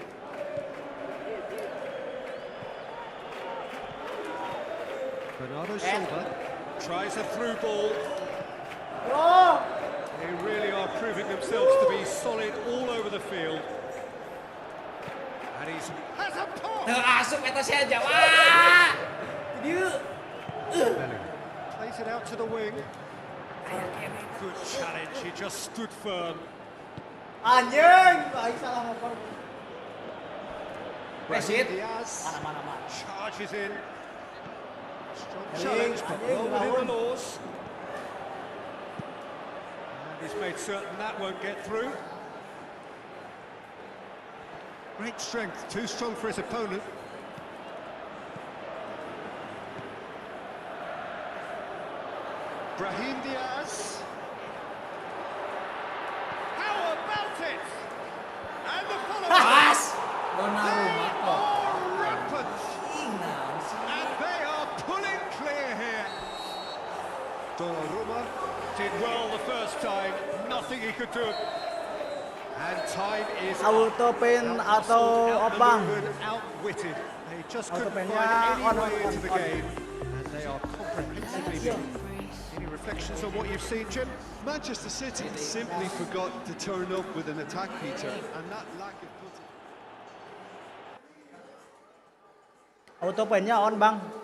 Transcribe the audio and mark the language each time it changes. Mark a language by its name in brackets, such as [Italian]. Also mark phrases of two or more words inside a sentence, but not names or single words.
[English] Bernardo Silva tries a through ball. They really are proving themselves to be solid all over the field. And he's has a pop. [Sundanese] Asup eta si aja. Wah. Dia. [English] Plays it out to the wing. Good challenge. He just stood firm. [Sundanese] Anjing, aing salah ngoper. [English] Brahim Diaz [Sundanese] Mana. [English] charges in. Strong challenge, but well within the laws. And he's made certain that won't get through. Great strength, too strong for his opponent. Brahim Diaz. How about it? And the follow-up. [Sundanese] Pas. [English] They [Indonesian] Donnarumma kok. [English] are rampant. [Indonesian] Nah, sih. [English] And they are pulling clear here. Donnarumma did well the first time. Nothing he could do. And time is [Indonesian] Auto pin atau obang. [English] outwitted. They just [Indonesian] Auto [English] couldn't [Indonesian] pinnya [English] find any [Indonesian] on, [English] way [Indonesian] on, [English] into the [Indonesian] on. [English] game. And they are comprehensively beaten. Any reflections on what you've seen, Jim? Manchester City simply forgot to turn up with an attack, Peter, and that lack of putting... [Indonesian] Auto pinnya on, Bang.